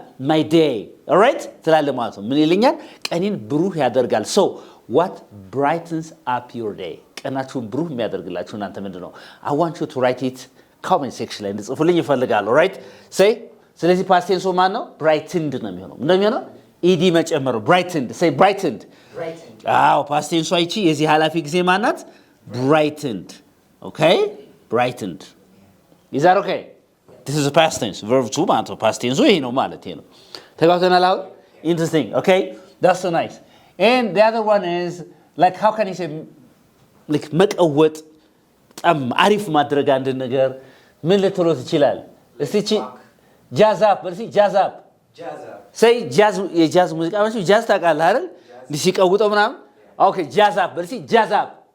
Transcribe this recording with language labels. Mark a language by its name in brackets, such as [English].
[English] my day all right [Amharic] ትላለህ ማለት ነው ምን ይልኛል ቀኔን ብሩህ ያደርጋል [English] so what brightens up your day [Amharic] ቀናችሁን ብሩህ የሚያደርግላችሁ እናንተ ምንድነው [English] I want you to write it comment section [Amharic] ላይ እንድጽፉልኝ ይፈልጋለሁ [English] right say [Amharic] ስለዚህ past tense ማን ነው brightened ነው የሚሆነው እንደሚሆነው ed መጨመር [English] brightened say brightened Brightened. [Amharic] past tense ይቺ የዚህ ኃላፊ ጊዜ ማናት? [English] brightened. Okay? brightened. Is that okay? This is a past tense. [Amharic] Verb 2 ማለት ነው። past tense ይሄ ነው ማለት ይሄ ነው። ተጋብተናል አሁን? [English] Interesting. Okay? That's so nice. And the other one is like how can you say like [Amharic] መቀወጥ በጣም አሪፍ ማድረግ አንድ ነገር ምን ልትለው ትችላል? እስቲ እቺ jazz up በልሲ jazz up. [English] Jazz up. [Amharic] say jazz የጃዝ ሙዚቃ ማለት jazz ታውቃለህ አይደል? ሲቀውጠው ምናምን okay jazz up በልሲ jazz up.